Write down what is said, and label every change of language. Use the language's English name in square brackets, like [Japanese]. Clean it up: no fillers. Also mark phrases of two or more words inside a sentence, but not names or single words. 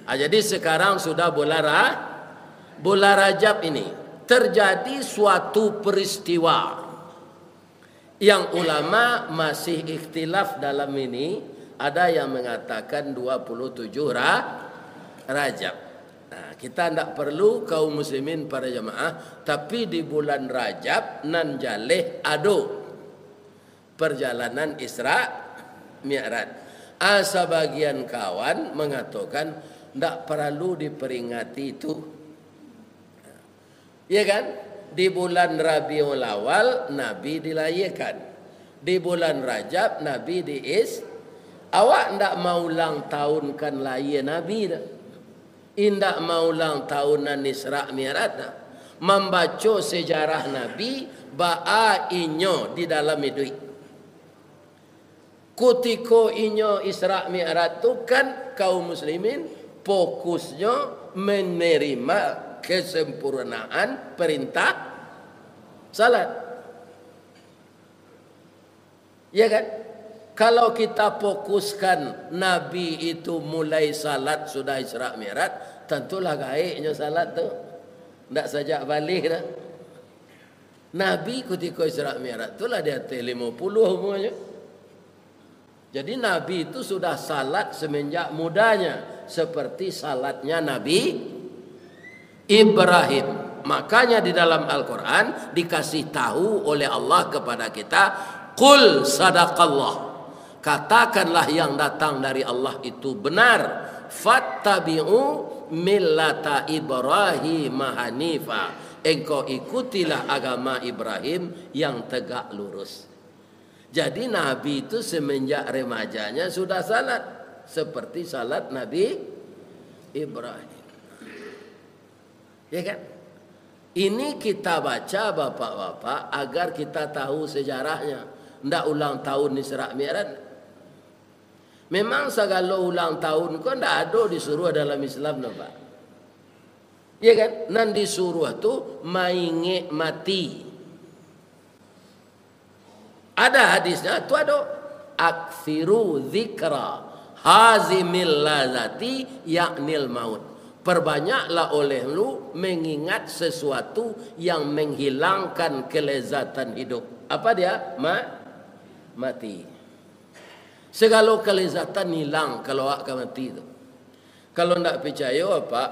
[Indonesian] Jadi sekarang sudah bulan Rajab ini terjadi suatu peristiwa yang ulama masih ikhtilaf dalam ini. Ada yang mengatakan 27 Rajab. Nah, kita tidak perlu kaum muslimin para jamaah, tapi di bulan Rajab [Minangkabau] nan jaleh ado [Indonesian] perjalanan Isra Mi'raj. Sebagian kawan mengatakan tidak perlu diperingati itu. Ya kan? Di bulan Rabiul Awal Nabi dilahirkan. Di bulan Rajab Nabi Awak tidak mau ulang tahun kan lahir Nabi dah. [Minangkabau] Indak mau ulang tahunan Isra Mi'raj dah. [Indonesian] Membaca sejarah Nabi [Minangkabau] ba'a inyo [Indonesian] di dalam itu. [Minangkabau] Kutiko inyo [Indonesian] Isra Mi'raj tu kan kaum muslimin fokusnya menerima kesempurnaan perintah salat. Ya kan? Kalau kita fokuskan Nabi itu mulai salat sudah Isra Mi'raj, tentulah gaiknya salat tu. [Minangkabau] Tak sajak balik dah. [Indonesian] Nabi ketika Isra Mi'raj itulah di atas 50 umurnya. Jadi Nabi itu sudah salat semenjak mudanya, seperti salatnya Nabi Ibrahim. Makanya di dalam Al-Quran dikasih tahu oleh Allah kepada kita, [Arabic] قل صدق الله. [Indonesian] Katakanlah yang datang dari Allah itu benar. [Arabic] فاتبعوا ملة إبراهيم حنيفا. [Indonesian] Engkau ikutilah agama Ibrahim yang tegak lurus. Jadi Nabi itu semenjak remajanya sudah salat. Seperti salat Nabi Ibrahim. Ya kan? Ini kita baca bapak-bapak agar kita tahu sejarahnya. Tidak ulang tahun Isra Mi'raj. Memang segala ulang tahun kau tidak ada disuruh dalam Islam, no, Pak. Ya kan? [Minangkabau] Nan disuruh tu mainge mati. [Indonesian] Ada hadisnya tu ada. [Arabic] أكثروا ذكر هاذم اللذات يعني الموت. [Indonesian] Perbanyaklah oleh lu mengingat sesuatu yang menghilangkan kelezatan hidup. Apa dia? Mati. Segala kelezatan hilang kalau akan mati itu. Kalau tidak percaya apa?